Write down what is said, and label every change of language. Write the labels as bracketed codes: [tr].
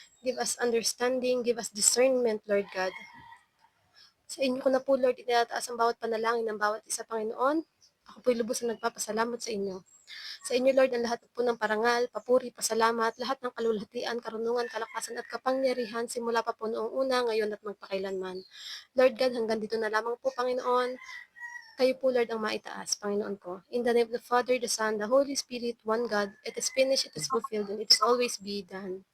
[en] Give us understanding, give us discernment, Lord God. [tl] Sa inyo ko na po, Lord, itinataas ang bawat panalangin ng bawat isa, Panginoon. Ako po'y lubos na nagpapasalamat sa inyo. Sa inyo, Lord, ang lahat po ng parangal, papuri, pasalamat, lahat ng kalulhatian, karunungan, kalakasan at kapangyarihan, simula pa po noong una, ngayon at magpakailanman. Lord God, hanggang dito na lamang po, Panginoon. Kayo po, Lord, ang maitaas, Panginoon ko. [en] In the name of the Father, the Son, the Holy Spirit, one God, it is finished, it is fulfilled, and it is always be done.